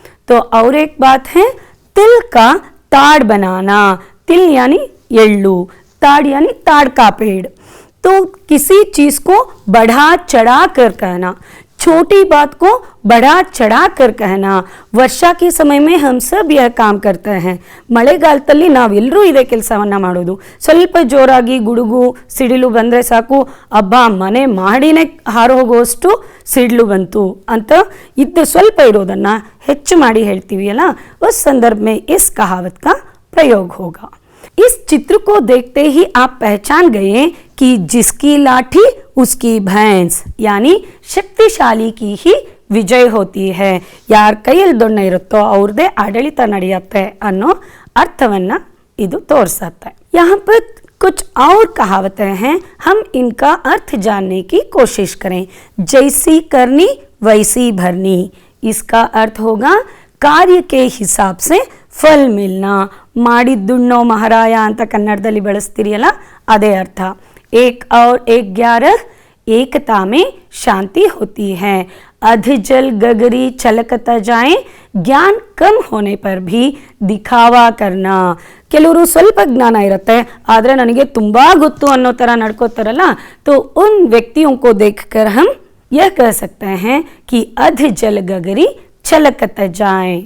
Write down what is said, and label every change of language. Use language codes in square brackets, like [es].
[hi] तो और एक बात है, तिल का ताड़ बनाना। तिल यानी एಳ್ಳು, ताड़ यानी ताड़ का पेड़। तो किसी चीज को बढ़ा चढ़ा कर कहना, छोटी बात को बढ़ा चढ़ा कर कहना। ವರ್ಷಾ के समय में हम सब यह काम करते हैं। [kn] ಮಳೆಗಾಲದಲ್ಲಿ ನಾವೆಲ್ಲರೂ ಇದೇ ಕೆಲಸವನ್ನ ಮಾಡೋದು। ಸ್ವಲ್ಪ ಜೋರಾಗಿ ಗುಡುಗು ಸಿಡಿಲು ಬಂದ್ರೆ ಸಾಕು, ಅಬ್ಬಾ ಮನೆ ಮಾಡಿನೇ ಹಾರು ಹೋಗುವಷ್ಟು ಸಿಡಿಲು ಬಂತು ಅಂತ ಇದ್ದು ಸ್ವಲ್ಪ ಇರೋದನ್ನ ಹೆಚ್ಚು ಮಾಡಿ ಹೇಳ್ತೀವಿ ಅಲ್ಲ, [hi] उस संदर्भ में इस कहावत का प्रयोग होगा। इस चित्र को देखते ही आप पहचान गए कि जिसकी लाठी उसकी भैंस, यानी शक्तिशाली की ही विजय होती है। [kn] यार ಕೈಯಲ್ಲಿ ದೊಣ್ಣೆ ಇರುತ್ತೋ ಅವ್ರದೇ ಆಡಳಿತ ನಡೆಯುತ್ತೆ ಅನ್ನೋ ಅರ್ಥವನ್ನ ಇದು ತೋರಿಸುತ್ತೆ। [hi] यहाँ पर कुछ और कहावतें हैं, हम इनका अर्थ जानने की कोशिश करें। जैसी करनी वैसी भरनी, इसका अर्थ होगा कार्य के हिसाब से ಫಲ್ ಮಿಲ್ನಾ। [kn] ಮಾಡಿದ್ದುಣ್ಣೋ ಮಹಾರಾಯ ಅಂತ ಕನ್ನಡದಲ್ಲಿ ಬಳಸ್ತೀರಿ ಅಲ್ಲ, ಅದೇ ಅರ್ಥ। [hi] एक और 11 एकता में शांति होती है। अध जल गगरी छलकता जाए, ज्ञान कम होने पर भी दिखावा करना। [kn] ಕೆಲವರು ಸ್ವಲ್ಪ ಜ್ಞಾನ ಇರುತ್ತೆ, ಆದರೆ ನನಗೆ ತುಂಬಾ ಗೊತ್ತು ಅನ್ನೋ ತರ ನಡ್ಕೋತಾರಲ್ಲ, [hi] तो उन व्यक्तियों को देखकर हम यह कह सकते हैं कि अध जल गगरी छलकत जाए।